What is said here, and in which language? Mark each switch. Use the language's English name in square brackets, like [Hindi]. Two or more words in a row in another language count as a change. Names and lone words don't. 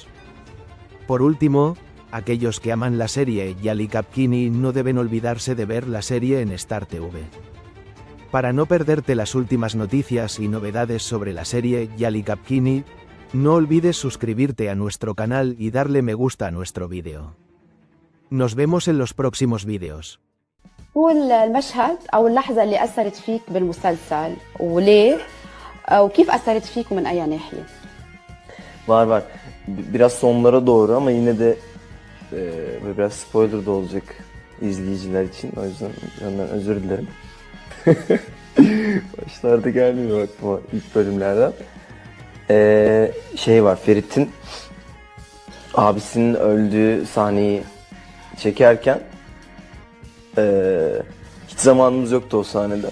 [Spanish] Por último, aquellos que aman la serie Yali Kapkini no deben olvidarse de ver la serie en Star TV. Para no perderte las últimas noticias y novedades sobre la serie Yali Kapkini, no olvides suscribirte a nuestro canal y darle me gusta a nuestro vídeo. Nos vemos en los próximos vídeos. [Arabic] هو المشهد أو اللحظة اللي أثرت فيك بالمسلسل وليه وكيف أثرت فيك ومن أي ناحية؟ [Turkish] Var. Biraz sonlara doğru ama yine de biraz spoiler da olacak izleyiciler için. O yüzden ondan özür dilerim. Başlarda gelmiyor aklıma ilk bölümlerden. Şey var, Ferit'in abisinin öldüğü sahneyi çekerken hiç zamanımız yoktu o sahnede.